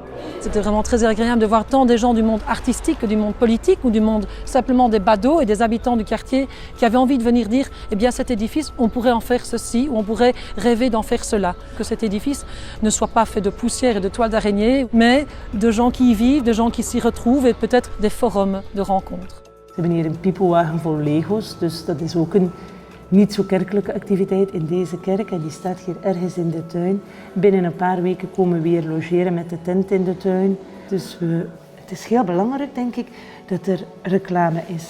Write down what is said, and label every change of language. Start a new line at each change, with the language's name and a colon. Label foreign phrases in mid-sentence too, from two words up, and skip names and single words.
French: C'était vraiment très agréable de voir tant des gens du monde artistique que du monde politique ou du monde simplement des badauds et des habitants du quartier qui avaient envie de venir dire eh bien cet édifice, on pourrait en faire ceci ou on pourrait rêver d'en faire cela. Que cet édifice ne soit pas fait de poussière et de toiles d'araignée, mais de gens qui y vivent, de gens qui s'y retrouvent et peut-être des forums de rencontres.
Dutch: Ze hebben hier een piepelwagen vol Lego's, dus dat is ook niet zo kerkelijke activiteit in deze kerk. En die staat hier ergens in de tuin. Binnen een paar weken komen we weer logeren met de tent in de tuin. Dus het is heel belangrijk, denk ik, dat er reclame is.